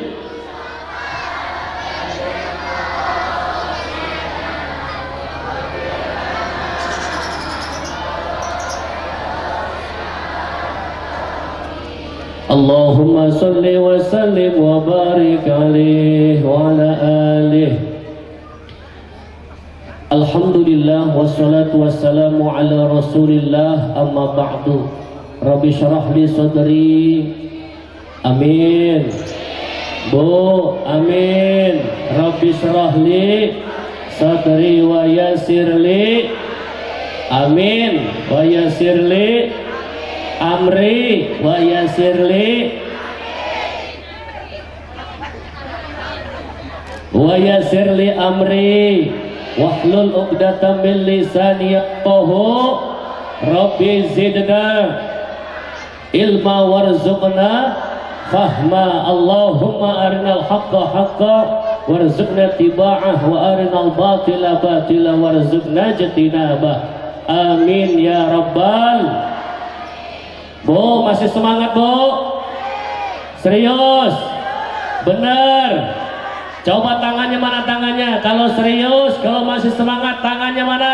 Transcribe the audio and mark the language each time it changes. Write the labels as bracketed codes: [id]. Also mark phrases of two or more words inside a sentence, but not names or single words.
[ar] اللهم صل وسلم وبارك عليه وعلى آله. الحمد لله والصلاة والسلام على رسول الله أما بعد. رب اشرح لي صدري آمين. [id] Bu, amin. [ar] رب اشرح لي صدري ويسر لي. آمين ويسر لي أمري ويسر لي أمري واحلل عقدة من لساني يفقهوا ربي زدنا علما وارزقنا فهما. اللهم أرنا الحق حقا وارزقنا اتباعه وأرنا الباطل باطلا وارزقنا اجتنابه. آمين يا رب. [id] Bu, masih semangat bu? Serius? Bener? Coba tangannya mana tangannya? Kalau serius, kalau masih semangat tangannya mana?